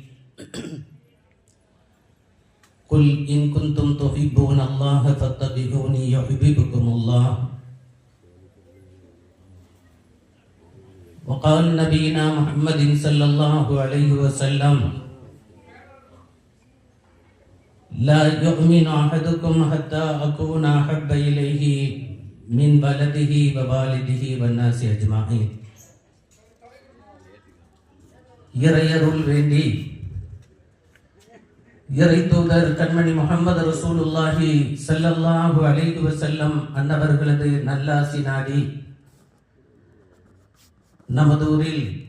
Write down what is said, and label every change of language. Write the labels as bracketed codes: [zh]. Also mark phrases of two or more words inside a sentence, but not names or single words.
[ar] قل إن كنتم تحبون الله فاتبعوني يحببكم الله وقال نبينا محمد صلى الله عليه وسلم لا يؤمن أحدكم حتى أكون أحب إليه من بلده ووالده والناس أجمعين. [ta] இறையருள் வேண்டி இறை தூதர் கண்மணி முஹம்மது [ar] رسول الله صلى الله عليه وسلم [ta] அன்னவர்களது நல்லாசி நாடி நமது ஊரில்